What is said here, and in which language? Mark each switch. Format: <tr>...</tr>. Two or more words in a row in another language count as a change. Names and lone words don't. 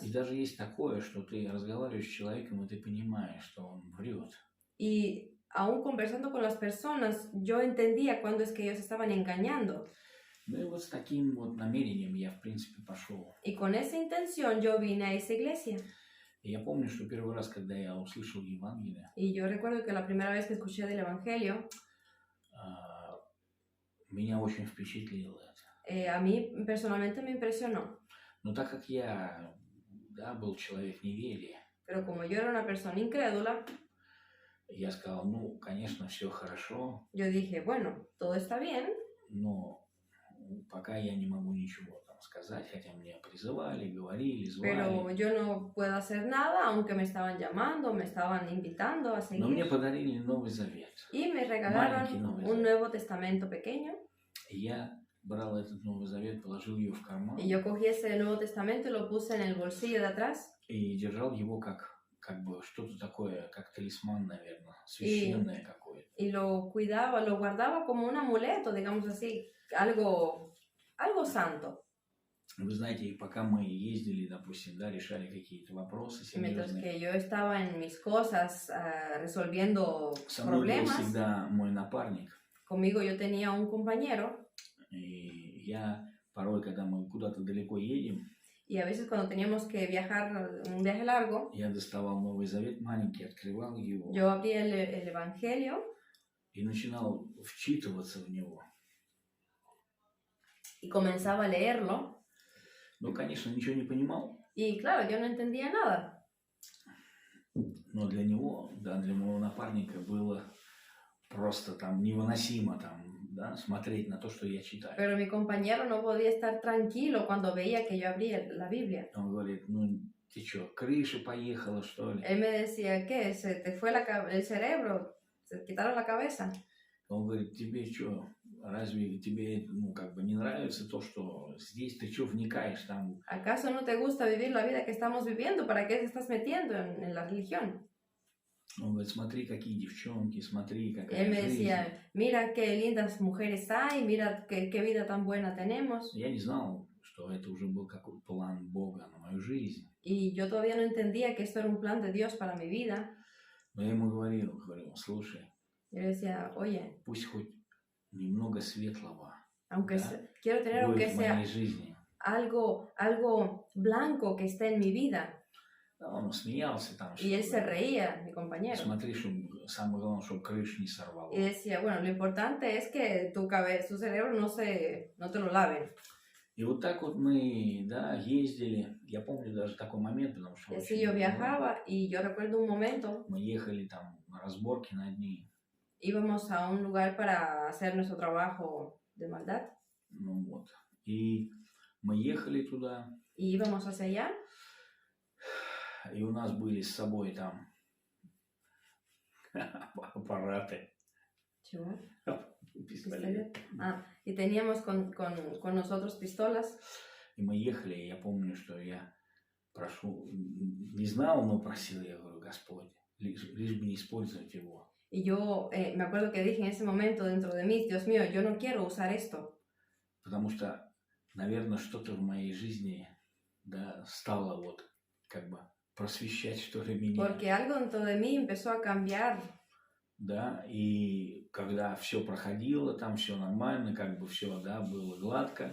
<ru>И даже есть такое, что ты разговариваешь с человеком, и ты понимаешь, что он врет.</ru> <es>Y aún conversando con las personas, yo entendía cuando es que ellos estaban engañando.</es> <ru>Ну и вот с таким вот намерением я, в принципе, пошел.</ru> <es>Y con esa intención yo vine a esa iglesia.</es> <ru>И я помню, что первый раз, когда я услышал Евангелие,</ru> <es>Y yo recuerdo que la primera vez que escuché del Evangelio,</es> <ru>меня очень впечатлило это.</ru> <es>a mí personalmente me impresionó.</es> <ru>Но так как я, да, был человек неверия,</ru> <es>Pero como yo era una persona incrédula,</es> <ru>я сказал, ну, конечно, все хорошо,</ru> <es>yo dije, bueno, todo está bien,</es> <ru>но пока я не могу ничего там сказать, хотя меня призывали, говорили, звали.</ru> <es>pero yo no puedo hacer nada, aunque me estaban llamando, me estaban invitando a</es> <ru>Но мне</ru> <es>seguir.</es> <ru>подарили Новый Завет.</ru> <es>Y me</es> <ru>Маленький</ru> <es>regalaron</es> <ru>Новый</ru> <es>un</es> <ru>Завет.</ru> <es>Nuevo Testamento pequeño.</es> <ru>И я брал этот Новый Завет, положил ее в карман</ru> <es>Y yo cogí ese Nuevo Testamento y lo puse en el bolsillo de atrás.</es> <ru>и держал его как бы что-то такое, как талисман, наверное, священное какое-то.</ru> <es>Y lo cuidaba, lo guardaba como un amuleto, digamos así, algo santo.</es> <ru>Вы знаете, и пока мы ездили, допустим, да, решали какие-то вопросы</ru> <es>Y mientras</es> <ru>серьезные,</ru> <es>que yo estaba en mis cosas, resolviendo</es> <ru>со мной был</ru> <es>problemas,</es> <ru>всегда мой напарник.</ru> <es>conmigo yo tenía un compañero</es> <ru>И я порой, когда мы куда-то далеко едем,</ru> <es>Y a veces cuando teníamos que viajar un viaje largo,</es> <ru>я доставал Новый Завет маленький, открывал его</ru> <es>yo abría el Evangelio</es> <ru>и начинал вчитываться в него.</ru> <es>y comenzaba a leerlo.</es> <ru>Ну, конечно, ничего не понимал,</ru> <es>Y claro, yo no entendía nada.</es> <ru>но для него, да, для моего напарника было просто там невыносимо там, да, смотреть на то, что я читаю.</ru> <es>Pero mi compañero no podía estar tranquilo cuando veía que yo abría la Biblia.</es> <ru>Он говорит, ну, ты что, крыша поехала, что ли?</ru> <es>Él me decía, ¿qué? ¿Se te fue el cerebro? ¿Se quitaron la cabeza?</es> <ru>Он говорит, тебе что, разве тебе, ну, как бы не нравится то, что здесь ты что вникаешь там?</ru> <es>¿Acaso no te gusta vivir la vida que estamos viviendo? ¿Para qué te estás metiendo en la religión?</es> <ru>Он говорит, смотри, какие девчонки, смотри, какая</ru> <es>Él me</es> <ru>жизнь.</ru> <es>decía, mira qué lindas mujeres hay, mira qué vida tan buena tenemos.</es> <ru>Я не знал, что это уже был какой-то план Бога на мою жизнь.</ru> <es>Y yo todavía no entendía que esto era un plan de Dios para mi vida.</es> <ru>Но я ему говорил, слушай,</ru> <es>Yo le decía, oye,</es> <ru>пусть хоть немного светлого</ru> <es>aunque</es> <ru>Да.</ru> <es>quiero tener aunque</es> <ru>будет в</ru> <es>sea</es> <ru>моей жизни.</ru> <es>algo blanco que esté en mi vida.</es> <ru>Да, он смеялся там.</ru> <es>Y él se reía, mi compañero.</es> <ru>Смотри, чтобы, самое главное, чтобы крышу не сорвало.</ru> <es>Y decía, bueno, lo importante es que tu cerebro no te lo laven.</es> <ru>И вот так вот мы, да, ездили. Я помню даже такой момент, потому что...</ru> <es>Y así yo viajaba y yo recuerdo un momento,</es> <ru>Мы ехали там на разборки на дни.</ru> <es>íbamos a un lugar para hacer nuestro trabajo de maldad.</es> <ru>Ну вот. И мы ехали туда.</ru> <es>Y íbamos hacia allá.</es> <ru>И у нас были с собой там аппараты. ¿Чего? Пистолет.</ru> <es>Ah, y teníamos con nosotros pistolas.</es> <ru>И мы ехали, и я помню, что я прошу, не знал, но просил, я говорю, Господь, лишь бы не использовать его.</ru> <es>Y yo me acuerdo que dije en ese momento dentro de mí, Dios mío, yo no quiero usar esto.</es> <ru>Потому что, наверное, что-то в моей жизни, да, стало вот как бы просвещать, что ли, меня.</ru> <es>Porque algo dentro de mí empezó a cambiar.</es> <ru>Да, и когда все проходило, там все нормально, как бы все, да, было гладко.</ru>